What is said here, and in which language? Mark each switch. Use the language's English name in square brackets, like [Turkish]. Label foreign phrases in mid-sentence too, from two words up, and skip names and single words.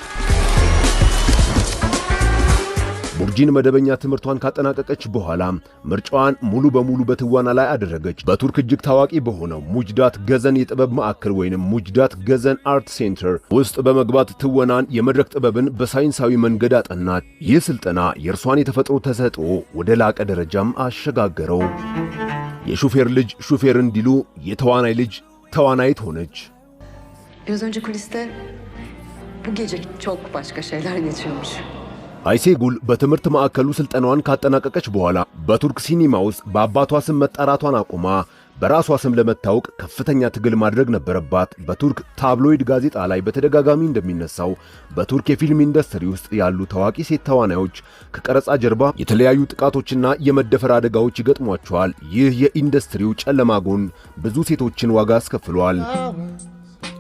[Amharic] ቡርጂን መደበኛ ትምህርቷን ካጠናቀቀች በኋላ ምርጫዋን ሙሉ በሙሉ በትወና ላይ አደረገች። በቱርክ እጅግ ታዋቂ በሆነው ሙጅዳት ገዘን የጥበብ ማዕከል ወይንም ሙጅዳት ገዘን አርት ሴንተር ውስጥ በመግባት ትወናን፣ የመድረክ ጥበብን በሳይንሳዊ መንገድ አጠናች። ይህ ስልጠና የእርሷን የተፈጥሮ ተሰጥኦ ወደ ላቀ ደረጃም አሸጋገረው። የሹፌር ልጅ ሹፌር እንዲሉ የተዋናይ ልጅ ተዋናይት ሆነች። [Turkish] Biraz önce kuliste bu gece çok başka şeyler geçiyormuş. [Amharic] አይሴጉል በትምህርት ማዕከሉ ስልጠናዋን ካጠናቀቀች በኋላ በቱርክ ሲኒማ ውስጥ በአባቷ ስም መጠራቷን አቁማ በራሷ ስም ለመታወቅ ከፍተኛ ትግል ማድረግ ነበረባት። በቱርክ ታብሎይድ ጋዜጣ ላይ በተደጋጋሚ እንደሚነሳው በቱርክ የፊልም ኢንዱስትሪ ውስጥ ያሉ ታዋቂ ሴት ተዋናዮች ከቀረጻ ጀርባ የተለያዩ ጥቃቶችና የመደፈር አደጋዎች ይገጥሟቸዋል። ይህ የኢንዱስትሪው ጨለማ ጎን ብዙ ሴቶችን ዋጋ አስከፍሏል። በዚህ ወሬ